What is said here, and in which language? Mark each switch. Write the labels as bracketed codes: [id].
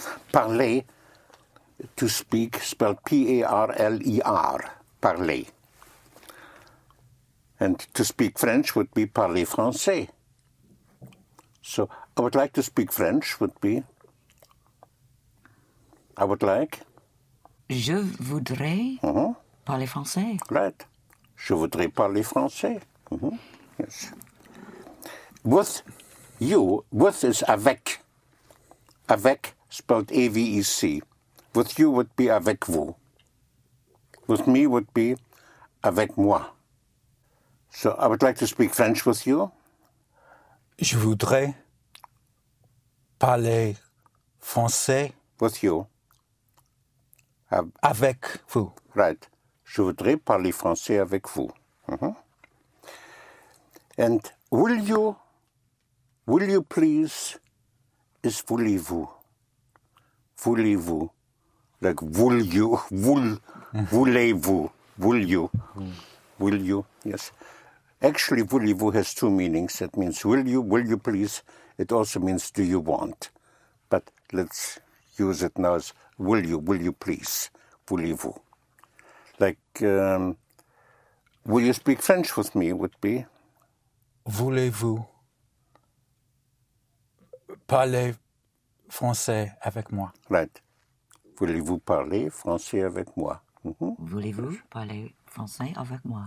[en] Parler, to speak, spelled P-A-R-L-E-R, parler. And to speak French would be [fr] parler français. [en] So I would like to speak French would be. I would like. [fr] Je voudrais parler français. [en] Right. [fr] Je voudrais parler français. [en] Mm-hmm. Yes. With you, with is avec. Avec spelled A-V-E-C. With you would be [fr] avec vous. [en] With me would be [fr] avec moi. [en] So I would like to speak French with you. [fr] Je voudrais parler français. [en] With you. [fr] Avec vous. [en] Right. [fr] Je voudrais parler français avec vous. [en] Mm-hmm. And will you please, is voulez-vous. Voulez-vous. Like, will you, voulez-vous, will you. Mm. Will you, yes. Actually, voulez-vous has two meanings. That means will you please. It also means do you want. But let's use it now as will you please. Voulez-vous. Like, will you speak French with me, would be? [fr] Voulez-vous parler français avec moi? [en] Right. [fr] Voulez-vous parler français avec moi? Mm-hmm. Voulez-vous parler français avec moi?